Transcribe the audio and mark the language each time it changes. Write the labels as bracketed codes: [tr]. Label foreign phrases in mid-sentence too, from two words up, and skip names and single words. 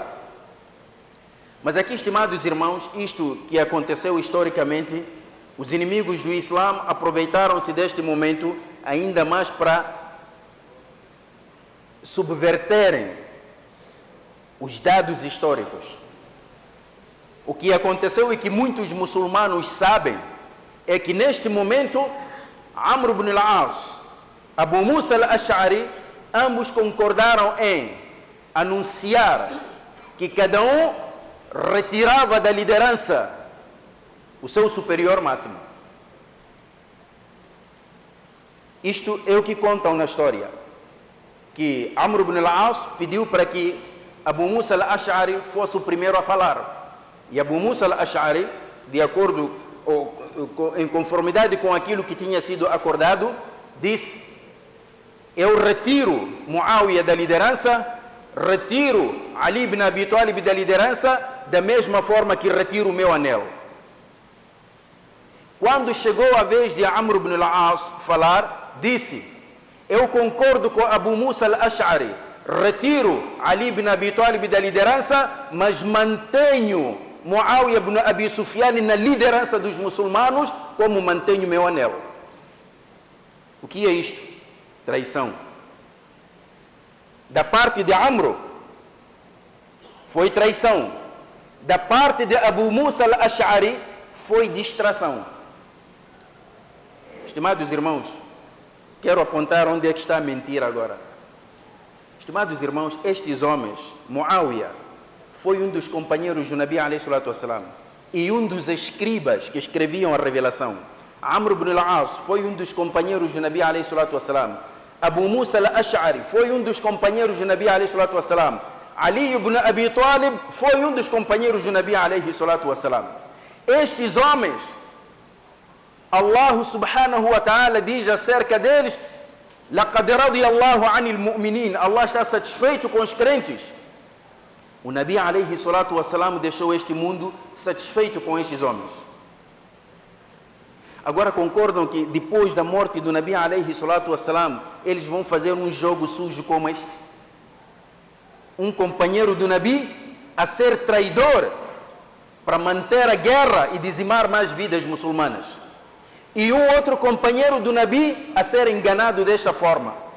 [pt] Mas aqui, estimados irmãos, isto que aconteceu historicamente, os inimigos do Islã aproveitaram-se deste momento ainda mais para subverterem os dados históricos. O que aconteceu e que muitos muçulmanos sabem é que neste momento Amr ibn al-As, Abu Musa al-Ash'ari, ambos concordaram em anunciar que cada um retirava da liderança o seu superior máximo. Isto é o que contam na história, que Amr ibn al-As pediu para que Abu Musa al-Ash'ari fosse o primeiro a falar. E Abu Musa al-Ash'ari, de acordo em conformidade com aquilo que tinha sido acordado, disse: eu retiro Muawiyah da liderança, retiro Ali ibn Abi Talib da liderança, da mesma forma que retiro o meu anel. Quando chegou a vez de Amr ibn al-As falar, disse: eu concordo com Abu Musa al-Ash'ari, retiro Ali ibn Abi Talib da liderança, mas mantenho Muawiyah ibn Abi Sufyan na liderança dos muçulmanos, como mantenho meu anel. O que é isto? Traição. Da parte de Amr, foi traição. Da parte de Abu Musa al-Ash'ari, foi distração. Estimados irmãos, quero apontar onde é que está a mentira agora. Estimados irmãos, estes homens, Muawiyah, foi um dos companheiros do Nabi [ar] عليه الصلاة والسلام [pt] e um dos escribas que escreviam a revelação. Amr ibn al-As foi um dos companheiros do Nabi [ar] عليه الصلاة والسلام. [pt] Abu Musa al-Ash'ari foi um dos companheiros do Nabi [ar] عليه الصلاة والسلام. [pt] Ali ibn Abi Talib foi um dos companheiros do Nabi [ar] عليه الصلاة والسلام. [pt] Estes homens, [ar] الله سبحانه وتعالى [pt] diz acerca deles: [ar] لقد رضي الله عن المؤمنين. [pt] Allah está satisfeito com os crentes. O Nabi [ar] عليه الصلاة والسلام [pt] deixou este mundo satisfeito com estes homens. Agora concordam que depois da morte do Nabi [ar] عليه الصلاة والسلام, [pt] eles vão fazer um jogo sujo como este? Um companheiro do Nabi a ser traidor para manter a guerra e dizimar mais vidas muçulmanas. E um outro companheiro do Nabi a ser enganado desta forma.